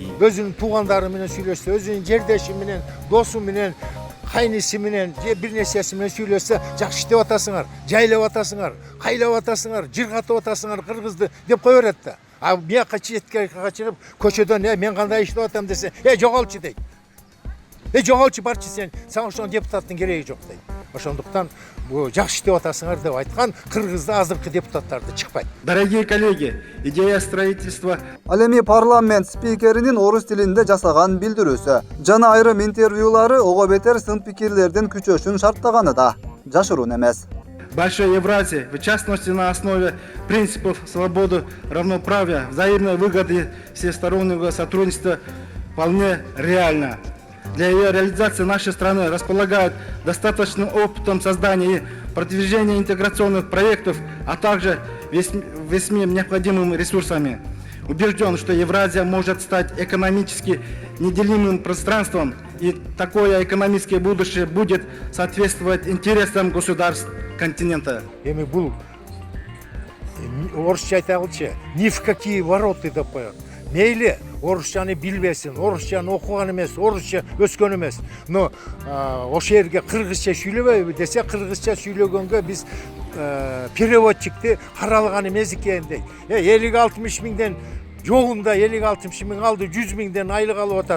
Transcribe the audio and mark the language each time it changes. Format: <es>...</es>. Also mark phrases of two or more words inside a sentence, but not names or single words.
<ky>Өзүнүн туугандары менен сүйлөшсө, өзүнүн жердеши менен, досу менен, кайниси менен, же бир нерсеси менен сүйлөшсө, жакшы иштеп атасыңар, жайлап атасыңар, кайлап атасыңар, жыргатып атасыңар кыргызды деп кое берет да. А бияка четке качырып, көчөдөн мен кандай иштеп атам десе, жоголчу дейт. Жоголчу барчы сен, сага ошол депутаттын кереги жок дейт. Ошондуктан бул жакшы иштеп атасыңар деп айткан кыргызда азыркы депутаттарды чыкпайт.</ky> <ru>Дорогие коллеги, идея строительства...</ru> <ky>Ал эми парламент спикеринин орус тилинде жасаган билдирүүсү жана айрым интервьюлары ого бетер сын пикирлердин күчөшүн шарттаганы да жашыруун эмес.</ky> <ru>Большой Евразии, в частности на основе принципов свободы, равноправия, взаимной выгоды всестороннего сотрудничества вполне реально. Для ее реализации нашей страны располагают достаточным опытом создания и продвижения интеграционных проектов, а также весьми необходимыми ресурсами. Убежден, что Евразия может стать экономически неделимым пространством, и такое экономическое будущее будет соответствовать интересам государств континента.</ru> <ky>Эми бул орусча айта кылчы,</ky> <ru>ни в какие вороты</ru> <ky>деп коет. Мейли орусчаны билбесин, орусчаны окуган эмес, орусча өскөн эмес. Но ошол жерге кыргызча сүйлөбөйбү десе, кыргызча сүйлөгөнгө биз переводчикти каралган эмес экен дейт. 50-60 миңден жогунда 50-60 миң алды, 100 миңден айлык алып атат.</ky>